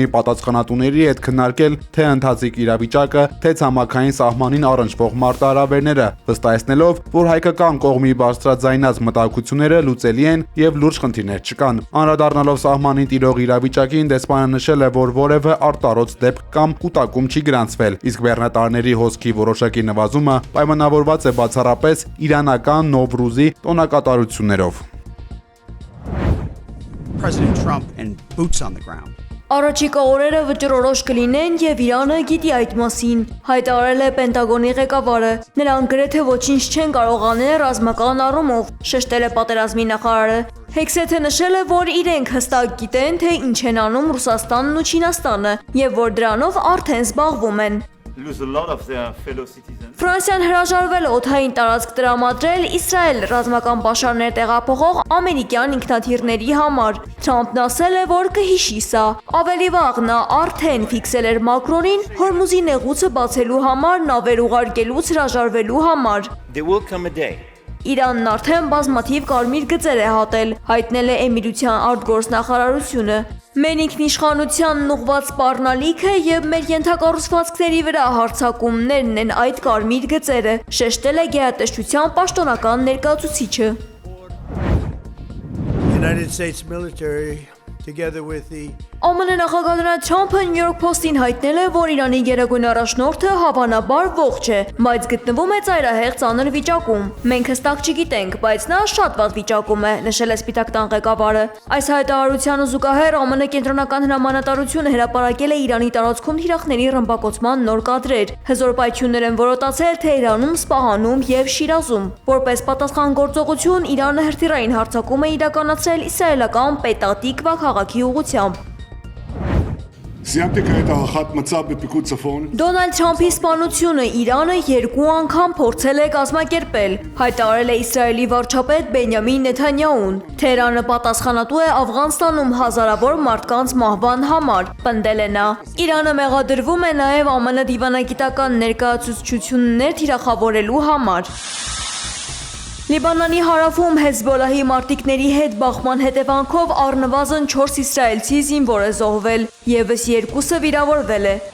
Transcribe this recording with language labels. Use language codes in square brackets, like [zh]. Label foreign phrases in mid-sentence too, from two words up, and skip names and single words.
[hy] պատասխանատուների հետ քննարկել թե ընթացիկ իրավիճակը, թե ցամաքային սահմանին առնչվող մարտահրավերները, վստահեցնելով, որ հայկական կողմի բարձրաձայնած մտահոգությունները լուծելի են եւ լուրջ խնդիրներ չկան։ Անդրադառնալով սահմանին տիրող իրավիճակին, դեսպանը նշել է, որ որևէ արտարոց դեպք կամ կուտակում չի գրանցվել, իսկ բեռնատարների հոսքի որոշակի նվազումը պայմանավորված է բացառապես իրանական Նովրուզի տոնակատարություններով։ [en] President Trump and boots on the ground. [hy] Առաջիկա օրերը վճռորոշ կլինեն եւ Իրանը գիտի այդ մասին, հայտարարել է Պենտագոնի ղեկավարը։ Նրանք գրեթե ոչինչ չեն կարող անել ռազմական առումով, շեշտել է պատերազմի նախարարը։ Հեքսեթը նշել է, որ իրենք հստակ գիտեն, թե ինչ են անում Ռուսաստանն ու Չինաստանը եւ որ դրանով արդեն զբաղվում են։ [en] lose a lot of their fellow citizens. [hy] Ֆրանսիան հրաժարվել է օդային տարածք տրամադրել Իսրայել ռազմական պաշարներ տեղափոխող ամերիկյան ինքնաթիռների համար։ Թրամփն ասել է, որ կհիշի սա։ Ավելի վաղ նա արդեն ֆիքսել էր Մակրոնին Հորմուզի նեղուցը բացելու համար նավեր ուղարկելուց հրաժարվելու համար։ [en] There will come a day [hy] Իրանն արդեն բազմաթիվ կարմիր գծեր է հատել, հայտնել է Էմիրության արտգործնախարարությունը։ Մեր ինքնիշխանությանն ուղղված սպառնալիքը եւ մեր ենթակառուցվածքների վրա հարձակումներն են այդ կարմիր գծերը, շեշտել է գերատեսչության պաշտոնական ներկայացուցիչը։ [en] United States military, together with the [hy] ԱՄՆ նախագահ Դոնալդ Թրամփը New York Post-ին հայտնել է, որ Իրանի գերագույն առաջնորդը հավանաբար ողջ է, բայց գտնվում է ծայրահեղ ծանր վիճակում։ Մենք հստակ չգիտենք, բայց նա շատ վատ վիճակում է, նշել է Սպիտակ տան ղեկավարը։ Այս հայտարարությանը զուգահեռ ԱՄՆ կենտրոնական հրամանատարությունը հրապարակել է Իրանի տարածքում թիրախների ռմբակոծման նոր կադրեր։ Հզոր պայթյուններ են որոտացել Թեհրանում, Սպահանում եւ Շիրազում։ Որպես պատասխան գործողություն Իրանը հրթիռային հարձակում է իրականացրել իսրայելական Պետա-Տիկվա քաղաքի ուղղությամբ։ [he] סיימתי כעת הערכת מצב בפיקוד צפון. [hy] Դոնալդ Թրամփի սպանությունը Իրանը 2 անգամ փորձել է կազմակերպել, հայտարարել է Իսրայելի վարչապետ Բենյամին Նեթանյահուն։ Թեհրանը պատասխանատու է Աֆղանստանում հազարավոր մարդկանց մահվան համար, պնդել է նա։ Իրանը մեղադրվում է նաև ԱՄՆ դիվանագիտական ներկայացուցչություններ թիրախավորելու համար։ Լիբանանի հարավում Հեզբոլահի մարտիկների հետ բախման հետևանքով առնվազն 4 իսրայելցի զինվոր է զոհվել, ևս 2-ը վիրավորվել է։